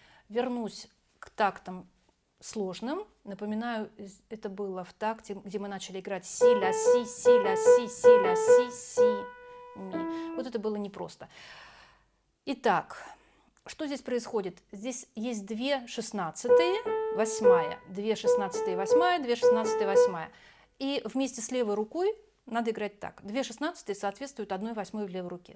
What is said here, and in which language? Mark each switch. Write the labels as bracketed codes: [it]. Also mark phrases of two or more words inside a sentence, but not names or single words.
[ru] вернусь к тактам сложным. Напоминаю, это было в такте, где мы начали играть си, ля, си, си, ля, си, си, ля, си, си, ми. Вот это было непросто. Итак, что здесь происходит? Здесь есть 2 шестнадцатые, восьмая, 2 шестнадцатые, восьмая, 2 шестнадцатые, восьмая. И вместе с левой рукой надо играть так. 2 шестнадцатые соответствуют 1 восьмой в левой руке.